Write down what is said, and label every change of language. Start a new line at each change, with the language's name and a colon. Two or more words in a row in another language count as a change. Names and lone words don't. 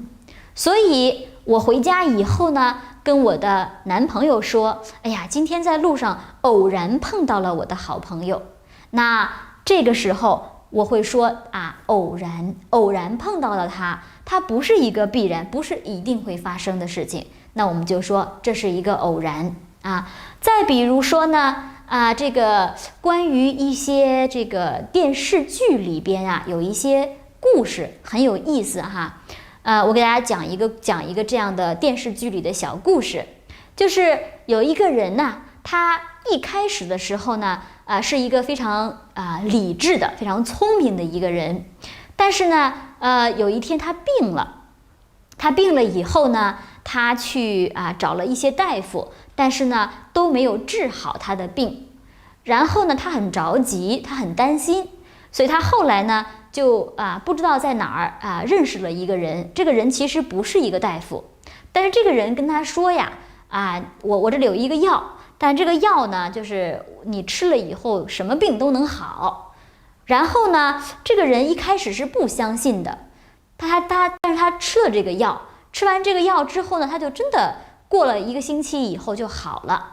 Chinese: 所以我回家以後呢，跟我的男朋友說，哎呀，今天在路上偶然碰到了我的好朋友。那這個時候我會說偶然碰到了他，它不是一個必然，不是一定會發生的事情。那我們就說這是一個偶然再比如說呢這個關於一些這個電視劇裡邊有一些故事很有意思我給大家講一個這樣的電視劇裡的小故事，就是有一個人他一開始的時候呢是一個非常理智的、非常聰明的一個人，但是呢有一天他病了，以後呢他去找了一些大夫，但是呢都沒有治好他的病，然後呢他很着急，他很擔心，所以他後來呢就不知道在哪兒認識了一個人，這個人其實不是一個大夫，但是這個人跟他說呀，我這裡有一個藥，但這個藥呢，就是你吃了以後什麼病都能好。然後呢，這個人一開始是不相信的，但是他吃了这個藥，吃完這個藥之後呢，他就真的過了1個星期以後就好了。